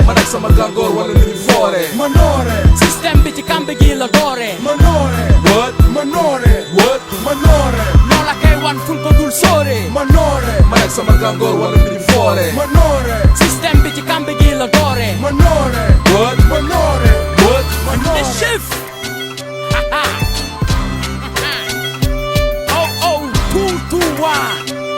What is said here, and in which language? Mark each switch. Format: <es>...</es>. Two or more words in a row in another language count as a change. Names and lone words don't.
<wo>Man ak sama gàngoor wala ni ñu foore. Ma noore. Système bi ci kamb gi la doore. Ma noore. What? Ma noore. What? Ma noore. Ñoo la kay wan kun ko dul sóore. Ma noore. Man ak sama gàngoor wala ni ñu foore. Ma noore. Système bi ci kamb gi la doore. Ma noore. What? Ma noore. What? Ma The noore. shift.</wo> <en>Oh, oh, two, two, one.</en>